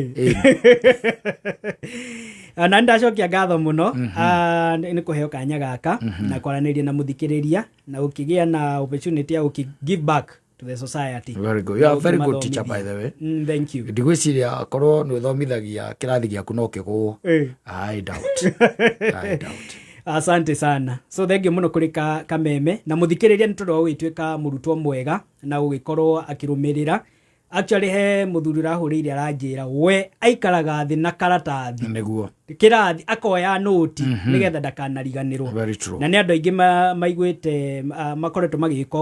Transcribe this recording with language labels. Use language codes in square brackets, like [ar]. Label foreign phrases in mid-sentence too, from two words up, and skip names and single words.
[ki] na ndacokia ngatho muno ni kuheo kanya gaka na kwaraniria na muthikiriria na ukigia na opportunity ya [en] give back to the society. Very good. You are a very good teacher by the way. Thank you. [ki] Ndigwiciria korwo ni uthomithagia kirathi giaku no kigwo. [en] I doubt. [sw] Asante sana. [en] So thank you [ki] muno kuri Kameme na muthikiriria ni tundu gwituika murutwo mwega na ugikorwo akirumirira. Actually he muthuri rahuriire aranjira we aikaraga thi na karatathi niguo kirathi akoya noti nigetha ndakanariganirwo na ni andu aingi maiguite makoretwo magika